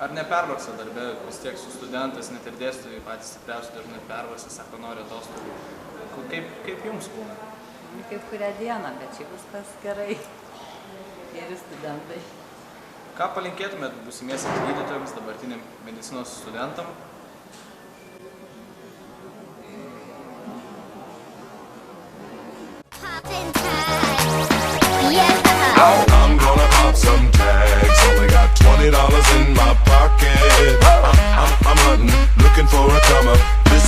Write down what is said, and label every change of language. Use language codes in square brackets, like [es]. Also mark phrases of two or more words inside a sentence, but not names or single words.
[lt] Ar nepervargsta darbe, vis tiek su studentais, net ir dėstytojai patys stipriausiai dažnai pervargsta, sako, nori atostogų. Kaip jums būna? Kaip kurią dieną, bet čia viskas gerai. Geri studentai. Ką palinkėtumėt būsimiesiams gydytojams, dabartiniam medicinos studentam? [en] I'm gonna pop some tags. Only got $20 in my pocket. I'm hunting, looking for a come up.